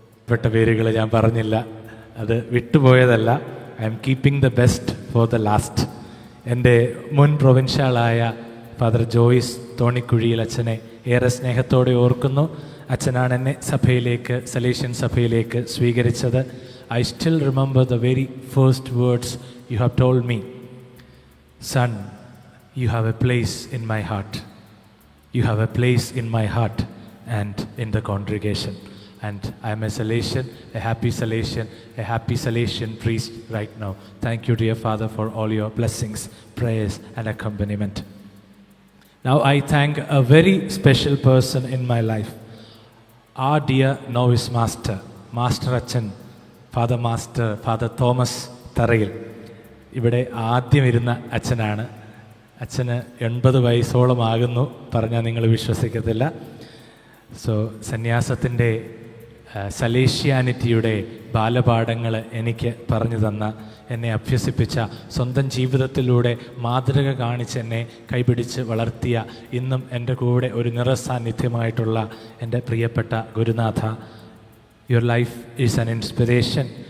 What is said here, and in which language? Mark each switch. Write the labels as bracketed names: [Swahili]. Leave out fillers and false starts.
[Malayalam] പെട്ട പേരുകൾ ഞാൻ പറഞ്ഞില്ല, അത് വിട്ടുപോയതല്ല. [English] I'm keeping the best for the last. [Malayalam] എൻ്റെ മുൻ പ്രൊവിൻഷ്യലായ ഫാദർ ജോയിസ് തോണിക്കുഴിയിൽ അച്ഛനെ ഏറെ സ്നേഹത്തോടെ ഓർക്കുന്നു. അച്ഛനാണ് എന്നെ സഭയിലേക്ക്, സലേഷ്യൻ സഭയിലേക്ക് സ്വീകരിച്ചത്. [English] I still remember the very first words you have told me, son, you have a place in my heart. You have a place in my heart and in the congregation. And I am a Salesian, a happy Salesian, a happy Salesian priest right now. Thank you, dear Father, for all your blessings, prayers and accompaniment. Now I thank a very special person in my life, our dear novice master, Master Achan, Father Thomas Tarayil. [Malayalam] ഇവിടെ ആദ്യം ഇരുന്ന അച്ഛനാണ്. അച്ഛന് 80 വയസ്സോളം ആകുന്നു പറഞ്ഞാൽ നിങ്ങൾ വിശ്വസിക്കത്തില്ല. So സന്യാസത്തിൻ്റെ സലേഷ്യാനിറ്റിയുടെ ബാലപാഠങ്ങൾ എനിക്ക് പറഞ്ഞു തന്ന, എന്നെ അഭ്യസിപ്പിച്ച, സ്വന്തം ജീവിതത്തിലൂടെ മാതൃക കാണിച്ച് എന്നെ കൈപിടിച്ച് വളർത്തിയ, ഇന്നും എൻ്റെ കൂടെ ഒരു നിറസാന്നിധ്യമായിട്ടുള്ള എൻ്റെ പ്രിയപ്പെട്ട ഗുരുനാഥ, [English] Your life is an inspiration.